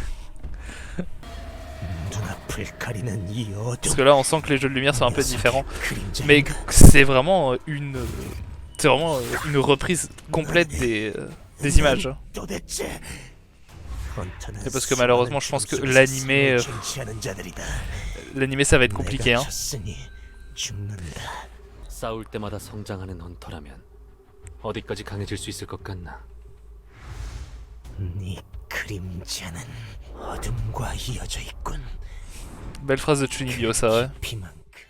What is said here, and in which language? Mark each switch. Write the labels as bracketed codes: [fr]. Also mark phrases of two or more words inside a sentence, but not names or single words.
[fr] Parce que là, on sent que les jeux de lumière sont un peu différents. Mais c'est vraiment une reprise complète des images. Et parce que malheureusement, je pense que l'animé ça va être compliqué. Hein. [ko] 싸울 때마다 성장하는 헌터라면 어디까지 강해질 수 있을 것 같나? 네 그림자는 어둠과 이어져 있군. [fr] Belle phrase de Chunibyo, ça, ouais. [ko] 피만